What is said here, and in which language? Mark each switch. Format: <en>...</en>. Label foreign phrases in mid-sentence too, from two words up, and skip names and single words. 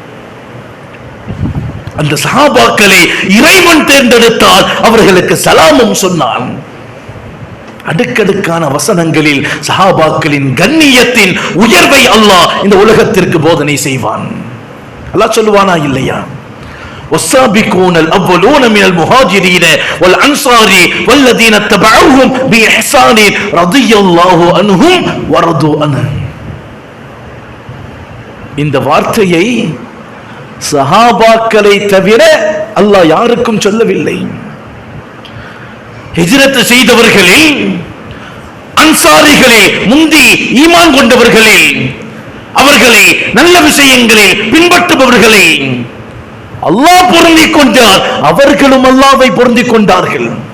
<ta>அந்த சஹாபாக்களை இறைவன் தேர்ந்தெடுத்தால் அவர்களுக்கு சலாமும் சொன்னான். அடுக்கடுக்கான வசனங்களில் சஹாபாக்களின் கண்ணியத்தின் உயர்வை அல்லாஹ் இந்த உலகத்திற்கு போதனை செய்வான். அல்லாஹ் சொல்லுவானா இல்லையா?</ta> <ar>والسابقون الأولون من المهاجرين والأنصار والذين اتبعوهم بإحسان رضي الله عنهم ورضوا عنه.</ar> <ta>இந்த வார்த்தையை சஹாபாக்களை தவிர அல்லாஹ் யாருக்கும் சொல்லவில்லை. ஹிஜ்ரத் செய்தவர்களில் அன்சாரிகளே முந்தி ஈமான் கொண்டவர்களே, அவர்களை நல்ல விஷயங்களில் பின்பற்றுபவர்களை அல்லாஹ் பொருந்திக் கொண்டார், அவர்களும் அல்லாஹ்வை பொருந்திக் கொண்டார்கள்.</ta>